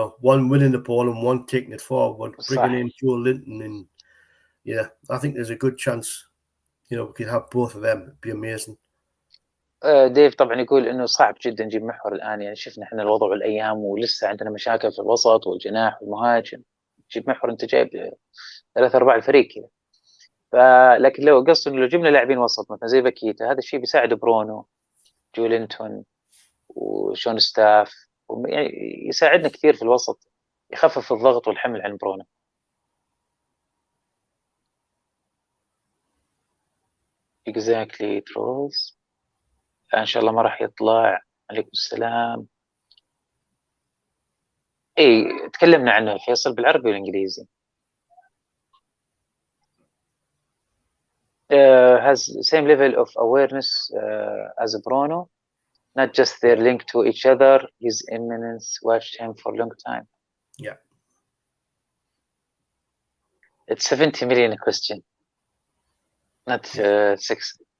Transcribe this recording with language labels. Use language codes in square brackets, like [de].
[en] One winning the ball and one taking it forward, bringing in Joe Linton, and I think there's a good chance. We could have both of them. It'd be amazing. [ar] ديف طبعا يقول انه صعب جدا نجيب محور الان، يعني شفنا احنا الوضع والايام ولسه عندنا مشاكل في الوسط والجناح والمهاجم. تجيب محور انت جايب 3/4 الفريق كذا. لكن لو قصد انه لو جبنا لاعبين وسط مثلا زي باكيتا، هذا الشيء بيساعد برونو، جولينتون وشون ستاف، يعني يساعدنا كثير في الوسط، يخفف الضغط والحمل عن برونو. [en] exactly trolls. [ar] ان شاء الله ما راح يطلع. عليكم السلام. اي تكلمنا عنه فيصل بالعربي والانجليزي. [en] has same level of awareness as Bruno, not just their link to each other. His Eminence watched him for a long time. Yeah. It's 70 million question, not 6.